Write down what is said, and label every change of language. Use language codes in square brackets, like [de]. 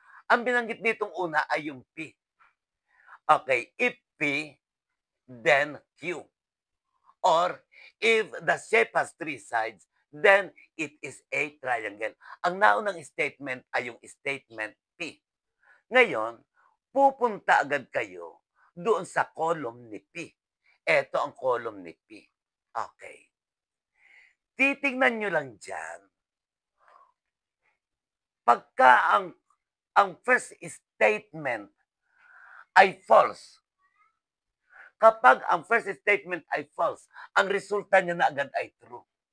[tl] Ang binanggit nitong una ay yung P. [en] Okay, if P, then Q. Or if the shape has three sides, then it is a triangle. [tl] Ang naunang statement ay yung statement P. Ngayon, pupunta agad kayo doon sa column ni P. Ito ang column ni P. Okay. titignan nyo lang dyan, pagka ang first statement ay false, kapag ang first statement ay false, ang resulta niya na agad ay true.